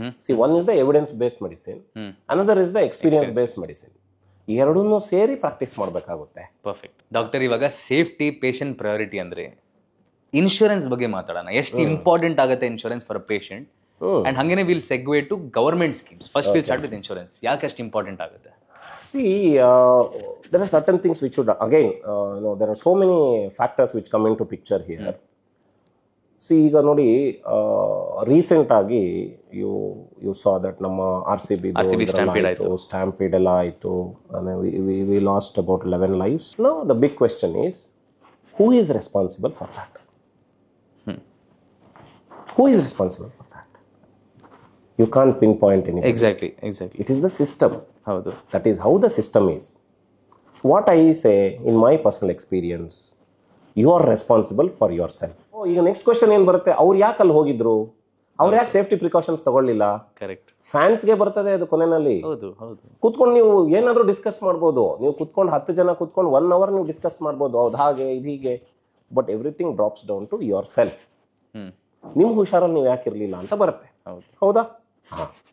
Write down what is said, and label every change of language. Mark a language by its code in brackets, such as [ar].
[en] See, one is the evidence based medicine, another is the experience based medicine. [kn] ಎರಡನ್ನೂ ಸೇರಿ practice ಮಾಡಬೇಕಾಗುತ್ತೆ. [en] Perfect. [kn] Doctor, ಇವಾಗ safety, patient priority ಅಂದ್ರೆ insurance ಬಗ್ಗೆ ಮಾತಾಡೋಣ. ಎಷ್ಟು ಇಂಪಾರ್ಟೆಂಟ್ ಆಗುತ್ತೆ [en] Insurance for a patient? And ಹಂಗೇನೆ will segue to government schemes. First will start with insurance. [kn] ಯಾಕೆ ಅಷ್ಟು ಇಂಪಾರ್ಟೆಂಟ್ ಆಗುತ್ತೆ? [en] See, there are certain things which should, again, there are so many factors which come into picture here. [kn] See, ಈಗ ನೋಡಿ, recent ಆಗಿ [en] you saw that [kn] ನಮ್ಮ RCB stampede ಎಲ್ಲ ಆಯಿತು. [en] We lost about 11 lives. Now the big question is, who is responsible for that? Who is responsible for that? You can't pinpoint anything. Exactly. It is the system. [kn] ಹೌದು. [en] That is how the system is. What I say, in my personal experience, you are responsible for yourself. [kn] ಈಗ next question ಏನ್ ಬರುತ್ತೆ, ಅವ್ರು ಯಾಕೆ ಅಲ್ಲಿ ಹೋಗಿದ್ರು, ಅವ್ರು ಯಾಕೆ ಸೇಫ್ಟಿ ಪ್ರಿಕಾಷನ್ಸ್ ತಗೊಳ್ಳಿಲ್ಲ? [en] Correct. [kn] ಫ್ಯಾನ್ಸ್ಗೆ ಬರ್ತದೆ ಅದು ಕೊನೆಯಲ್ಲಿ. ಹೌದು. ಕೂತ್ಕೊಂಡು ನೀವು ಏನಾದರೂ ಡಿಸ್ಕಸ್ ಮಾಡ್ಬೋದು. ನೀವು ಕೂತ್ಕೊಂಡು 10 ಜನ ಕೂತ್ಕೊಂಡು 1 hour ನೀವು ಡಿಸ್ಕಸ್ ಮಾಡ್ಬೋದು, ಹೌದು ಹಾಗೆ ಇದು ಹೀಗೆ. But [en] Everything drops down to yourself. [kn] ನಿಮ್ಮ ಹುಷಾರಲ್ಲಿ ನೀವು ಯಾಕೆ ಇರಲಿಲ್ಲ ಅಂತ ಬರುತ್ತೆ. ಹೌದಾ? ಹಾಂ.